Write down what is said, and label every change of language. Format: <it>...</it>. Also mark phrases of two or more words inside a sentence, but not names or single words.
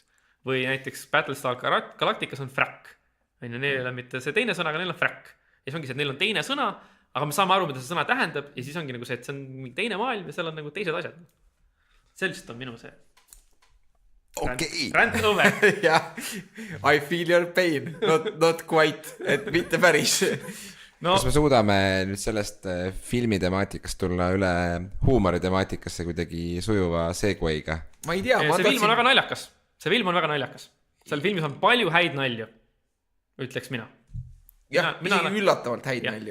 <et>Või näiteks Battlestar Galacticas on frack. Neil on mitte see teine sõna, aga neil on frack. Ja siis ongi see, et neil on teine sõna, aga me saame aru, mida see sõna tähendab ja siis ongi nagu see, et see on mingi teine maailm ja seal on nagu teised asjad. See lihtsalt on minu see. Okei.</et> <en>Rant over.</en> <et>jah,</et> <en>I feel your pain, not quite,</en> <et>et mitte päris. No, kas me suudame nüüd sellest filmitemaatikast tulla üle huumoritemaatikesse kuidagi sujuva segway'ga? Ma ei tea, see film on väga naljakas. See film on väga naljakas. Seal filmis on palju häid nalju, ütleks mina. jah, isegi üllatavalt häid nalju.</et>